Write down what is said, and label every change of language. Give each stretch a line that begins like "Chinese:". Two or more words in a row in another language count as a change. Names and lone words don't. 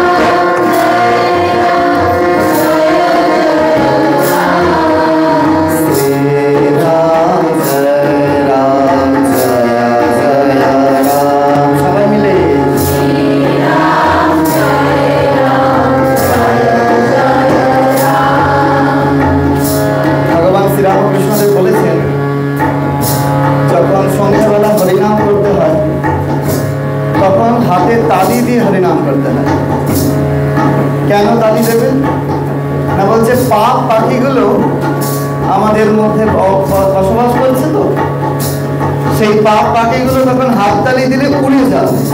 Hindi: राम जय राम जय जय राम सबाई मिले श्री राम जय राम जय जय राम भगवान श्री रामकृष्णदेव
Bangla: বলেছেন যখন সন্ধ্যাবেলা হরিনাম করতে হয় তখন হাতে তালি দিয়ে হরিনাম করতে হয়। কেন তালি দেবে না, বলছে পাপ পাখিগুলো আমাদের মধ্যে বসবাস করছে, তো সেই পাপ পাখিগুলো তখন হাততালি দিলে উড়ে যাবে।